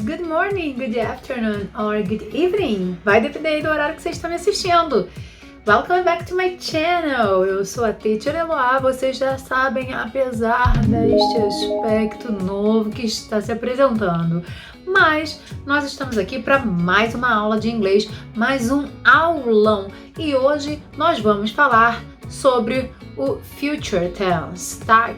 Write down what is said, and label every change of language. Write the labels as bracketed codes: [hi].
[en] Good morning, good afternoon or good evening. [pt] Vai depender aí do horário que você está me assistindo. [en] Welcome back to my channel. [pt] Eu sou a Teacher Eloá. Vocês já sabem, apesar deste aspecto novo que está se apresentando. Mas nós estamos aqui para mais uma aula de inglês, mais um aulão. E hoje nós vamos falar sobre o future tense, tá?